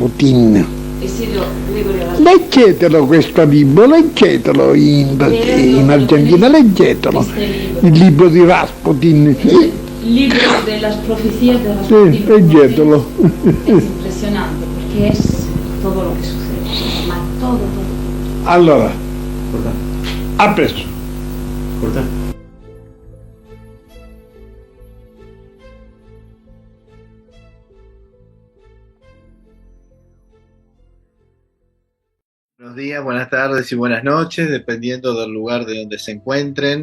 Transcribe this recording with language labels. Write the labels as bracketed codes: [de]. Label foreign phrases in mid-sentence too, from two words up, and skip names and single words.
[it] Leggetelo questo libro, leggetelo in Argentina, leggetelo, il libro di Rasputin. Il libro delle profezie di Rasputin. Sì, leggetelo. È impressionante perché è tutto lo che succede, ma tutto. Allora, a presto. [es] Buenos días, buenas tardes y buenas noches, dependiendo del lugar de donde se encuentren.